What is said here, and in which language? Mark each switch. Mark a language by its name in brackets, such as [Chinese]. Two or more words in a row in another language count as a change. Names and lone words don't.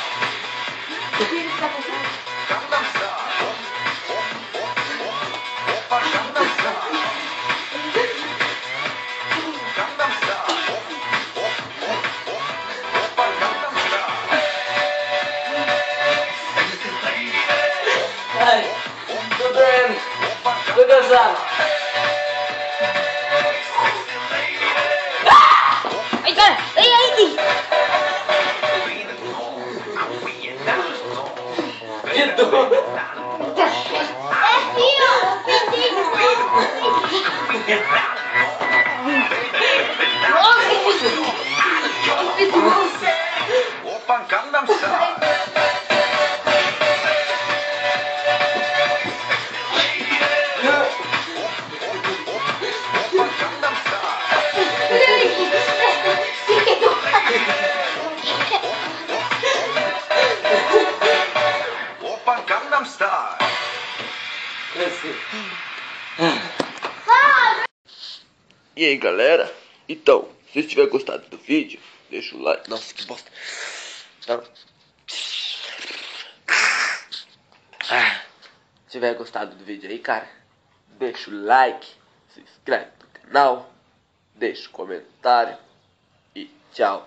[Korean] 강남 스타일. 오빤 강남 스타일. 강남 스타일. 오빤 강남 스타일. [English] sexy lady. [Portuguese] Ai, tô doendo. [Korean] 오빤 [Portuguese] Tô [Korean] 강남 [Portuguese] cansado. [English] sexy lady. [Portuguese] Ai, cara. Ai. [Korean] 우리는 너, 안 위에 나는 너. [Portuguese] Que dor. [Korean] 오빤 강남 스타일. 오빤 강남 스타일. 오빤 강남 스타일. [Portuguese] E aí galera, então, se vocês tiverem gostado do vídeo, deixa o like. Nossa, que bosta. Então, se tiver gostado do vídeo aí, cara, deixa o like, se inscreve no canal, deixa o comentário e tchau.